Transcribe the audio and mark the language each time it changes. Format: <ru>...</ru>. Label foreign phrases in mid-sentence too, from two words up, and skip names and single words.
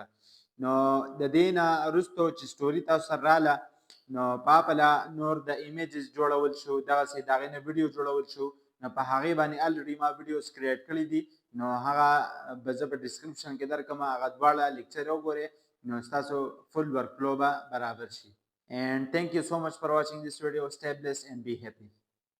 <ps>نو د دې نه وروسته چې سټوري تاسو سره راله، نو په هغله نور د ایمیجز جوړول شو، دغسې د هغې نه ویډیو جوړول شو. نو په هغې باندې الریډي ما ویډیوز کریټ کړي دي، نو هغه به زه په ډسکرپشن کې درکړم، هغه دواړه لیکچر وګورئ، نو ستاسو</ps> <en>full work flow</en> <ps>به برابر شي.</ps> <en>And thank you so much for watching this video. Stay blessed and be happy.</en>